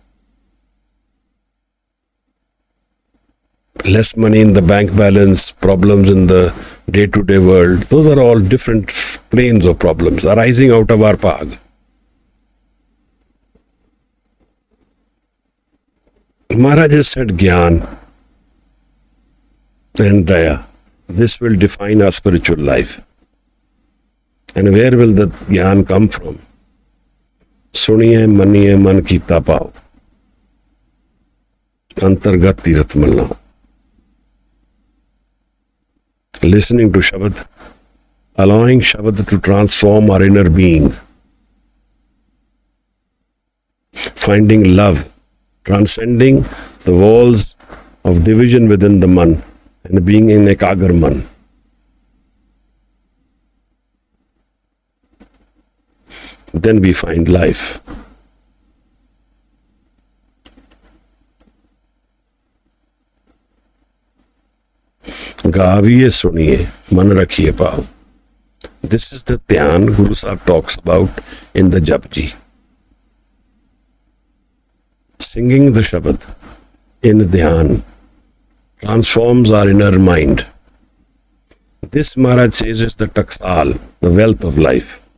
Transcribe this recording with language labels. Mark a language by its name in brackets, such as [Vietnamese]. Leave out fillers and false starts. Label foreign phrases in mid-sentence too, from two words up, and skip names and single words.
[English] Less money in the bank balance, problems in the day-to-day world, those are all different planes of problems arising out of our pag. Maharaj has said Gyan and Daya. This will define our spiritual life. And where will that Gyan come from? [Punjabi] ਸੁਣਿਆ ਮੰਨਿਆ ਮਨਿ ਕੀਤਾ ਭਾਉ. ਅੰਤਰਗਤਿ ਤੀਰਥਿ ਮਲਿ ਨਾਉ. [English] Listening to Shabad, allowing Shabad to transform our inner being. Finding love, transcending the walls of division within the man and being in [Punjabi] ਇਕਾਗਰ ਮਨ. [English] Then we find life. [Punjabi] ਗਾਵੀਐ ਸੁਣੀਐ, ਮਨਿ ਰਖੀਐ ਭਾਉ. [English] This is the dhyan Guru Sahib talks about in the Japji. Singing the Shabad in dhyan transforms our inner mind. This Maharaj says is the taksal, the wealth of life.